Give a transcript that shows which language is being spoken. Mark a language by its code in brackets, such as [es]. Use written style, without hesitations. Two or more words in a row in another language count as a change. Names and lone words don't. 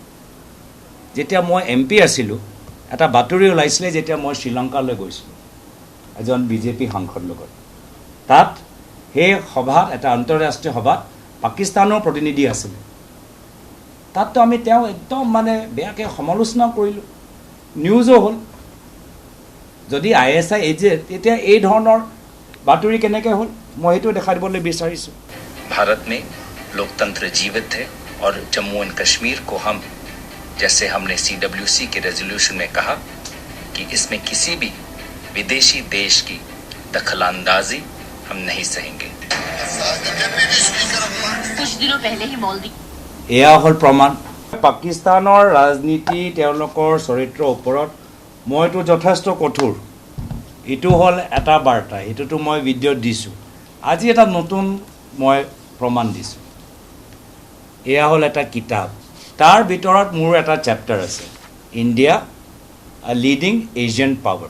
[as] যেতিয়া মই MP আছিলোঁ এটা বাতৰি ওলাইছিলে যেতিয়া মই শ্ৰীলংকালৈ গৈছিলোঁ এজন BJP সাংসদ লগত, তাত সেই সভাত এটা আন্তঃৰাষ্ট্ৰীয় সভাত পাকিস্তানৰ প্ৰতিনিধি আছিলে। তাততো আমি তেওঁ একদম বেয়াকৈ সমালোচনা কৰিলোঁ, নিউজো হ'ল। যদি ISI এজেণ্ট তেতিয়া এই ধৰণৰ বাতৰি কেনেকৈ হ'ল মই সেইটো দেখাই দিবলৈ বিচাৰিছোঁ। [hi] भारत में लोकतंत्र जीवित है और जम्मू एंड कश्मीर को हम, जैसे हमने CWC के रेजोल्यूशन में कहा कि इसमें किसी भी विदेशी देश की दखलंदाजी हम नहीं सहेंगे। कुछ दिनों पहले ही मॉलदीव [as] এয়া হ'ল প্ৰমাণ। পাকিস্তানৰ ৰাজনীতি তেওঁলোকৰ চৰিত্ৰৰ ওপৰত মইতো যথেষ্ট কঠোৰ। এইটো হ'ল এটা বাৰ্তা, এইটোতো মই ভিডিঅ'ত দিছোঁ। আজি এটা নতুন মই প্ৰমাণ দিছোঁ। এয়া হ'ল এটা কিতাপ, তাৰ ভিতৰত মোৰ এটা চেপ্টাৰ আছে, ইণ্ডিয়া আ লিডিং এছিয়ান পাৱাৰ।